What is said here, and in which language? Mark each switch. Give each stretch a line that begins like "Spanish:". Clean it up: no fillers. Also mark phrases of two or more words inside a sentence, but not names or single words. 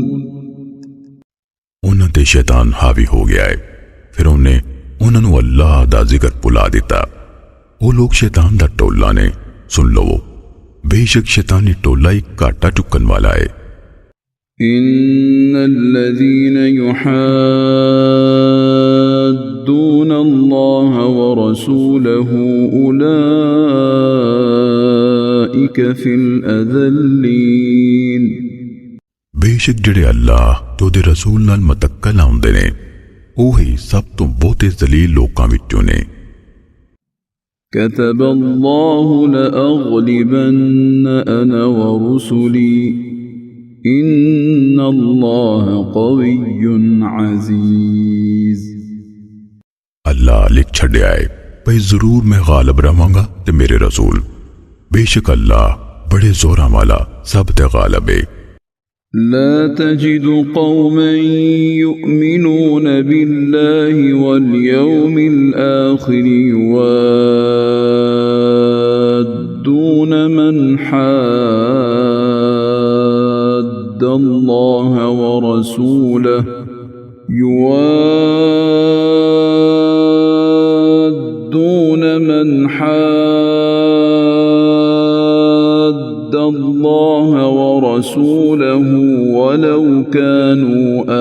Punjabi: ਉਹਨਾਂ ਤੇ ਸ਼ੈਤਾਨ ਹਾਵੀ ਹੋ ਗਿਆ ਹੈ ਫਿਰ ਉਹਨੇ ਉਹਨਾਂ ਨੂੰ ਅੱਲਾਹ ਦਾ ਜ਼ਿਕਰ ਭੁਲਾ ਦਿੱਤਾ ਉਹ ਲੋਕ ਸ਼ੈਤਾਨ ਦਾ ਟੋਲਾ ਨੇ ਸੁਣ ਲਵੋ ਬੇਸ਼ੱਕ ਸ਼ੈਤਾਨੀ ਟੋਲਾ ਹੀ ਘਾਟਾ ਚੁੱਕਣ ਵਾਲਾ ਹੈ
Arabic: إن الذين يحادون الله ورسوله أولئك في الأذلين
Punjabi: ਬੇਸ਼ੱਕ ਜਿਹੜੇ ਅੱਲਾਹ ਤੇ ਉਹਦੇ ਰਸੂਲ ਨਾਲ ਮਤੱਕਾ ਲਾਉਂਦੇ ਨੇ ਉਹੀ ਸਭ ਤੋਂ ਬਹੁਤੇ ਜ਼ਲੀਲ ਲੋਕਾਂ ਵਿੱਚੋਂ ਨੇ
Arabic: كتب الله لأغلبن أنا ورسلي إن الله قوي عزيز
Punjabi: ਅੱਲਾਹ ਲਿਖ ਛੱਡਿਆ ਹੈ ਭਈ ਜ਼ਰੂਰ ਮੈਂ ਗਾਲਬ ਰਹਾਂਗਾ ਤੇ ਮੇਰੇ ਰਸੂਲ ਬੇਸ਼ੱਕ ਅੱਲਾਹ ਬੜੇ ਜ਼ੋਰਾਂ ਵਾਲਾ ਸਭ ਤੇ ਗਾਲਬ ਹੈ
Arabic: لا تجد قوما يؤمنون بالله واليوم الآخر يوادون من حاد الله ورسوله الله ورسوله ولو كانوا